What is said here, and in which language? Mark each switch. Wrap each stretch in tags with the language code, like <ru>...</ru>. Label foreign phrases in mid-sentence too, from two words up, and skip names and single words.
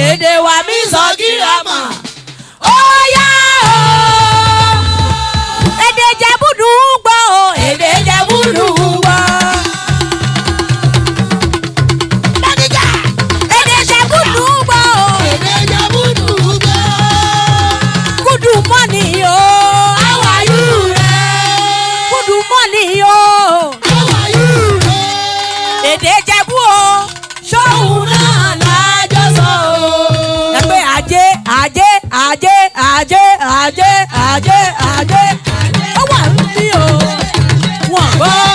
<yo>Èdè wa mi sọ kí la mọ̀. Ó yá o. Èdè Ìjẹ̀bú dùn ún gbọ́ o. Èdè Ìjẹ̀bú dùn ún gbọ́. Èdè Ìjẹ̀bú dùn ún gbọ́ o. Èdè Ìjẹ̀bú dùn ún gbọ́.</yo> <en>Good morning o. How are you? Good morning o. How are you?</en> <yo>Èdè Ìjẹ̀bú o. Ṣóhun náà la jọ sọ o. Ẹ pé ajé, ajé, ajé, ajé, ajé, ajé, ajé. Ó wà ń bí o. Wọ́n gbọ́.</yo>